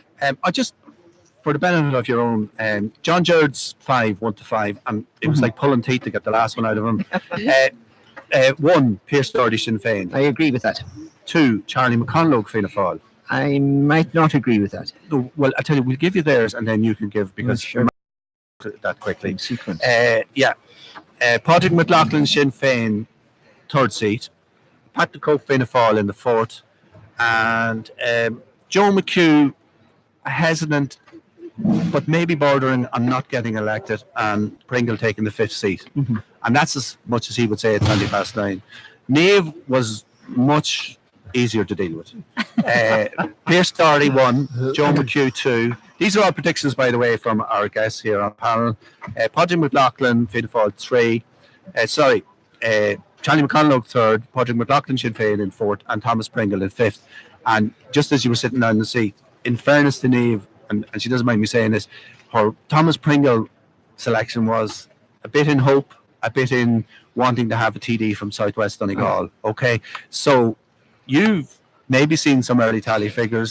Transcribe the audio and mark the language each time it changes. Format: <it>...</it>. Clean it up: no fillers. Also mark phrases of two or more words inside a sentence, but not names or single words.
<en>But I just, for the benefit of your own, John Jared's 1 to 5, and it was like pulling teeth to get the last one out of him. 1, Pearse Doherty, Sinn Féin. I agree with that. 2, Charlie McConlogue, Fianna Fáil. I might not agree with that. No, well, I tell you, we'll give you theirs, and then you can give, because Sure. that quickly. In sequence. Padraig Mac Lochlainn, Sinn Féin, 3rd seat. Patrick Cope, Fianna Fáil in the 4th, and Joe McHugh, hesitant, but maybe bordering on not getting elected, and Pringle taking the 5th seat. And that's as much as he would say at 9:20. Niamh was much easier to deal with. Pearse Doherty 1, Joe McHugh 2. These are all predictions, by the way, from our guests here on panel. Padraig Mac Lochlainn, Fianna Fáil 3. Charlie McConlogue 3rd, Padraig Mac Lochlainn, Sinn Féin in 4th, and Thomas Pringle in 5th. And just as you were sitting down in the seat, in fairness to Niamh, and she doesn't mind me saying this, her Thomas Pringle selection was a bit in hope, a bit in wanting to have a TD from Southwest Donegal. Okay, so you've maybe seen some early tally figures.</en>